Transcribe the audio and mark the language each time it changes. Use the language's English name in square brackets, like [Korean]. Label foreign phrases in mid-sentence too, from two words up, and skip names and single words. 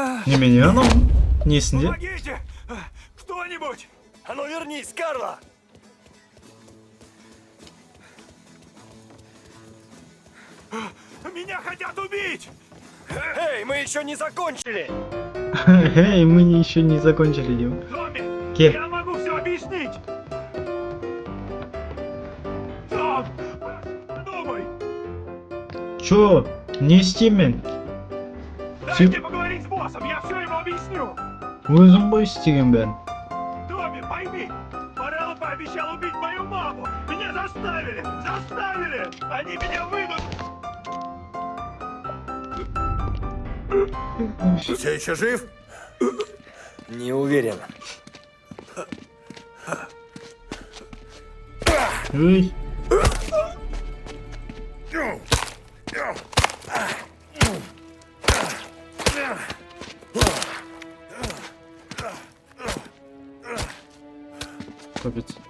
[Kazakh] Немене анау несінде? [Russian] Помогите! Кто-нибудь! А ну вернись, Карла! Меня хотят убить! Эй, мы еще не закончили! Эй, мы еще не закончили, Дим. Томми, Ке? я могу все объяснить! Том, думай! [Kazakh] Чё? Не істеймен? [Russian] Дайте поговорить с боссом, я все ему объясню! [Kazakh] Өзім ғой істеген бәрін. [Russian] Томми, пойми! Морелло пообещал убить мою маму! Меня заставили! Заставили! Они меня выйдут! Все еще жив? Не уверен. Эй, капец.